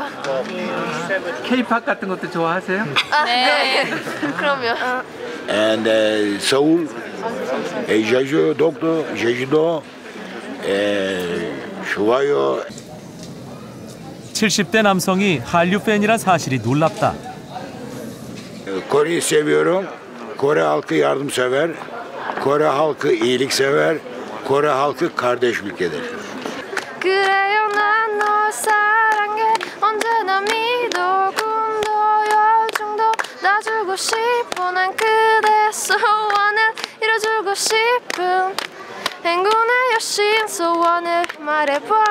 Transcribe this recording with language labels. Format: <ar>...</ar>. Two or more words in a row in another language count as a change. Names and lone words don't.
<ko>K-pop 같은 것도 좋아하세요? 네. 그럼요.</ko> <en>And Seoul, Jeju, Dokdo, Jeju-do,</en> <ko>좋아요. 70대 남성이 한류 팬이란 사실이 놀랍다.</ko> <tr>Kore'yi seviyorum. Kore halkı yardımsever. Kore halkı iyiliksever. Kore halkı kardeş ülkedir.</tr> <ko>그래요 난 널 사랑해 언제나 미도금도 열중도 놔주고 싶어 난 그대 소원을 이뤄주고 싶은 행운의 여신 소원을 말해봐.</ko>